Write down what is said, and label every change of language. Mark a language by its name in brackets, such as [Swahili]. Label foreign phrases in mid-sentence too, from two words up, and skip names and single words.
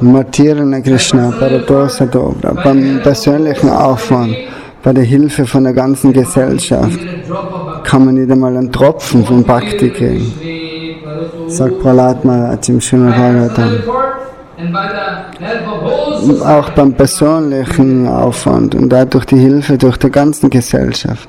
[German] Motirna Krishna Parato Satobra. Beim persönlichen Aufwand, bei der Hilfe von der ganzen Gesellschaft kann man nicht einmal einen Tropfen von Bhakti kriegen, sagt Prahlad Maharaj im Srimad Bhagavatam. Auch beim persönlichen Aufwand und dadurch die Hilfe durch die ganze Gesellschaft.